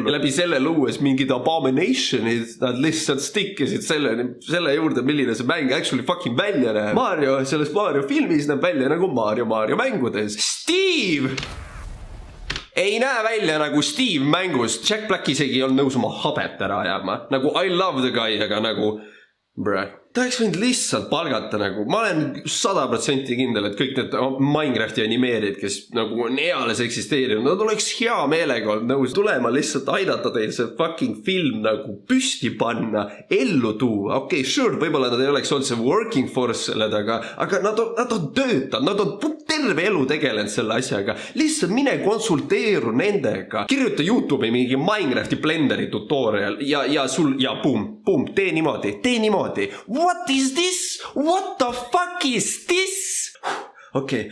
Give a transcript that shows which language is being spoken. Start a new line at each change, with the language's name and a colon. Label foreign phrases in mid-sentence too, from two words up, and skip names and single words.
Estonian: Ja läbi selle luues mingid abominationid, nad lihtsalt stikkisid selle juurde, milline see mäng
English: actually fucking
Estonian: välja näeb. Mario, selles Mario filmis näeb välja nagu Mario mängudes. Steve! Ei näe välja nagu Steve mängust. Jack Black isegi on nõus oma habet ära ajama.
English: Nagu I love the guy,
Estonian: aga nagu... Bruh. Ta oleks võinud lihtsalt palgata nagu, ma olen 100% kindel, et kõik need Minecrafti animeerid, kes nagu on eales eksisteerinud, nad oleks hea meelega olnud nõus tulema lihtsalt aidata teil see fucking film nagu püsti panna, ellu tuua. Okei, sure, võib-olla nad ei oleks olnud see
English: working force
Estonian: selle taga, aga nad on töötanud, nad on terve elu tegelenud selle asjaga. Lihtsalt mine konsulteeru nendega. Kirjuta YouTube'i mingi Minecrafti Blenderi tutorial ja boom, tee niimoodi.
English: What is this? What the fuck is this?
Estonian: Okei.